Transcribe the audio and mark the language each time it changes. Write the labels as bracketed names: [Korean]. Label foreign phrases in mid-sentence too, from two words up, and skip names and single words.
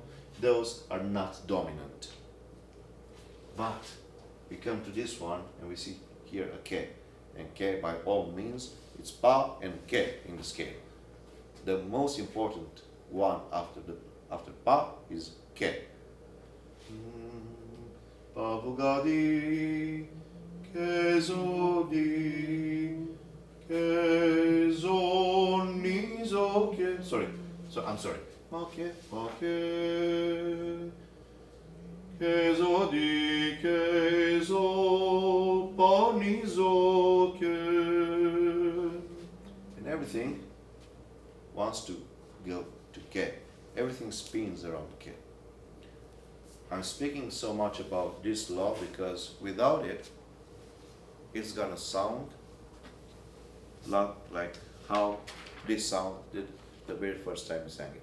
[English] Those are not dominant. But we come to this one and we see here a K. And K by all means, it's Pa and K in the scale. The most important one after Pa is K. Pa bugadi, ke zodi, ke zoni zo ke. I'm sorry. Okay. Ke zodi, ke zo, pa ni zo ke. And everything wants to go to K. Everything spins around K. I'm speaking so much about this law because without it, it's gonna sound like how this sounded the very first time we sang it.